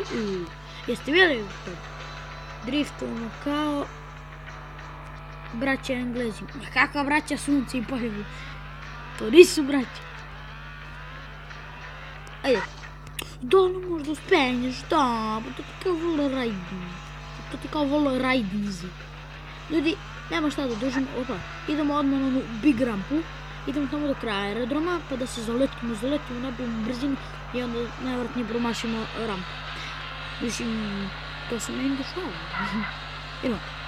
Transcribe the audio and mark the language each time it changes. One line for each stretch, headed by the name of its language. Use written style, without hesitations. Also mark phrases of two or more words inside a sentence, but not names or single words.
Bosnian: Jeste vidjeli to? Driftujemo kao braća Englezi. Kakva braća sunce i poljubu? To nisu braća. Ajde. Da li možda uspenješ? Da, pa to ti kao volo rajding. To ti kao volo rajdinzi. Ljudi, nema šta da dužimo. Opa, idemo odmah na onu big rampu. idemo tamo do kraja aerodroma, pa da se zaletimo, nabijemo brzinu i onda najvjerojatnije promašimo rampu. Mislim, to se meni dešava. Idemo.